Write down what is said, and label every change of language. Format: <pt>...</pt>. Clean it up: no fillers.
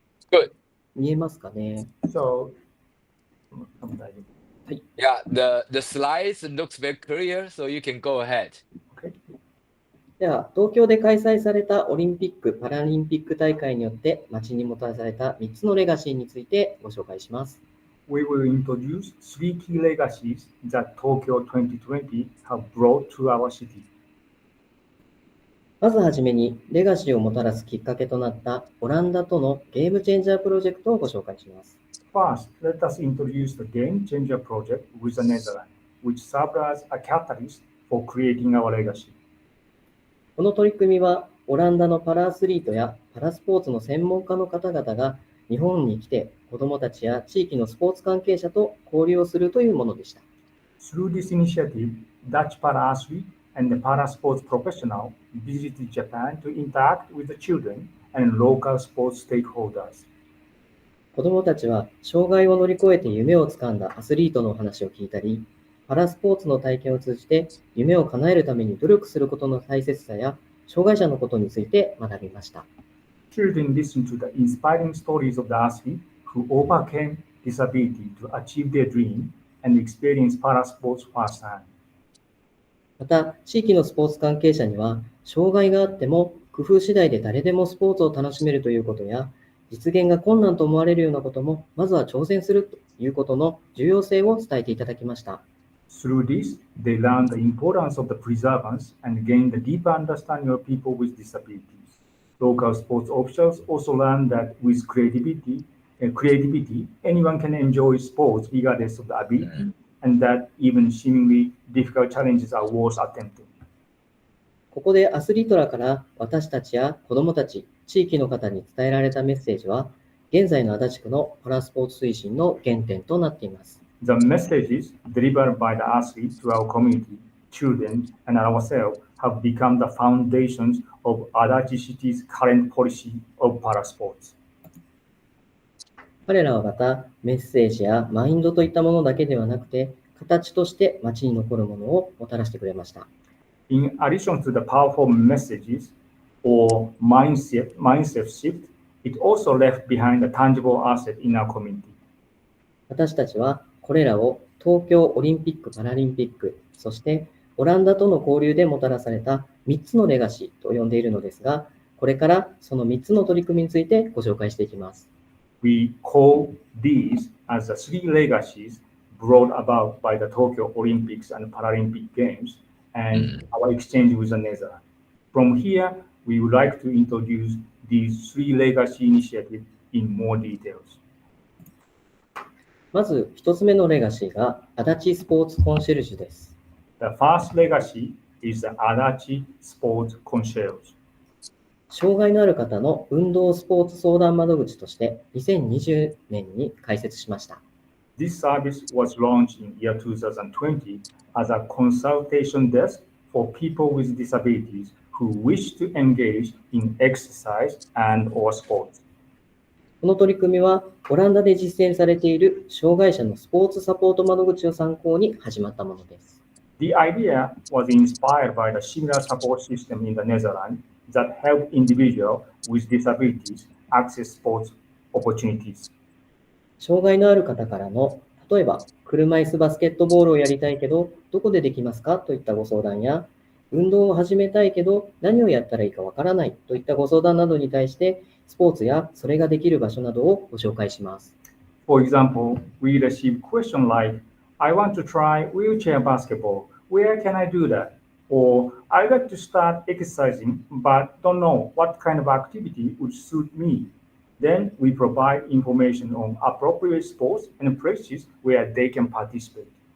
<en>Good.</en> <ja>見えますかね?</ja> <en>So, yeah, the slides looks very clear, so you can go ahead. Okay.</en> <ja>では、東京で開催されたオリンピック・パラリンピック大会によって街にもたらされた3つのレガシーについてご紹介します。</ja> <en>We will introduce 3 key legacies that Tokyo 2020 have brought to our city.</en> <ja>まずはじめに、レガシーをもたらすきっかけとなったオランダとのゲームチェンジャープロジェクトをご紹介します。</ja> <en>First, let us introduce the Game Changer project with the Netherlands, which served as a catalyst for creating our legacy.</en> <ja>この取り組みは、オランダのパラアスリートやパラスポーツの専門家の方々が日本に来て、子どもたちや地域のスポーツ関係者と交流をするというものでした。</ja> <en>Through this initiative, Dutch para-athlete and the para-sports professional visited Japan to interact with the children and local sports stakeholders.</en> <ja>子どもたちは障害を乗り越えて夢をつかんだアスリートのお話を聞いたり、パラスポーツの体験を通じて夢を叶えるために努力することの大切さや障害者のことについて学びました。</ja> <en>Children listen to the inspiring stories of the athletes who overcame disability to achieve their dream and experience para-sports firsthand.</en> <ja>また、地域のスポーツ関係者には、障害があっても工夫次第で誰でもスポーツを楽しめるということや、実現が困難と思われるようなことも、まずは挑戦するということの重要性を伝えていただきました。</ja> <en>Through this, they learned the importance of the preservance and gained a deeper understanding of people with disabilities. Local sports officials also learned that with creativity, anyone can enjoy sports regardless of the ability, and that even seemingly difficult challenges are worth attempting.</en> <ja>ここでアスリートらから私たちや子どもたち、地域の方に伝えられたメッセージは、現在の足立区のパラスポーツ推進の原点となっています。</ja> <en>The messages delivered by the athletes to our community, children, and ourselves have become the foundations of Adachi City's current policy of parasports.</en> <ja>彼らはまた、メッセージやマインドといったものだけではなくて、形として街に残るものをもたらしてくれました。</ja> <en>In addition to the powerful messages or mindset shift, it also left behind a tangible asset in our community.</en> <ja>私たちはこれらを東京オリンピック・パラリンピック、そしてオランダとの交流でもたらされた3つのレガシーと呼んでいるのですが、これからその3つの取り組みについてご紹介していきます。</ja> <en>We call these as the three legacies brought about by the Tokyo Olympics and Paralympic Games and our exchange with the Netherlands. From here, we would like to introduce these three legacy initiatives in more details.</en> <ja>まず1つ目のレガシーが足立スポーツコンシェルジュです。</ja> <en>The first legacy is the Adachi Sports Concierge.</en> <ja>障害のある方の運動スポーツ相談窓口として2020年に開設しました。</ja> <en>This service was launched in year 2020 as a consultation desk for people with disabilities who wish to engage in exercise and/or sports.</en> <ja>この取り組みはオランダで実践されている障害者のスポーツサポート窓口を参考に始まったものです。</ja> <en>The idea was inspired by the similar support system in the Netherlands that help individuals with disabilities access sports opportunities.</en> <ja>障害のある方からの、例えば車椅子バスケットボールをやりたいけど、どこでできますかといったご相談や、運動を始めたいけど、何をやったらいいかわからないといったご相談などに対して、スポーツやそれができる場所などをご紹介します。</ja> <en>For example, we receive questions like, I want to try wheelchair basketball. Where can I do that? Or I'd like to start exercising but don't know what kind of activity would suit me. Then we provide information on appropriate sports and places where they can participate.</en>